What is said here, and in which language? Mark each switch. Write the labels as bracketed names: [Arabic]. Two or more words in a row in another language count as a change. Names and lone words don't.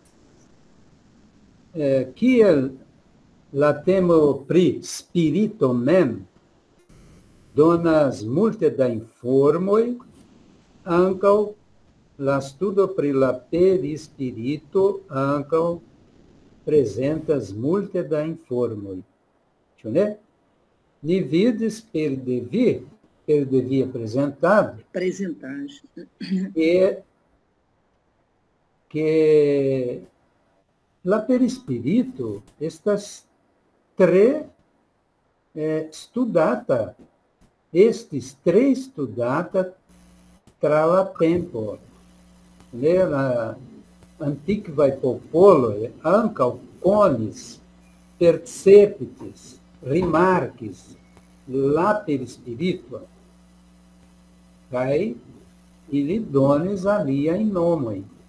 [Esperanto] Kiel la temo pri spirito mem donas multe da informoj, ankaŭ la studo pri la per espírito ankaŭ prezentas multe da informoj. Ĉu ne? Ni vidis per devi apresentado, que la per espírito estas tre studata, estis tre studata tra la tempo. La antikvaj popoloj ankaŭ konis, perceptis, rimarkis la per espírito, kaj ili donis aliajn nomojn.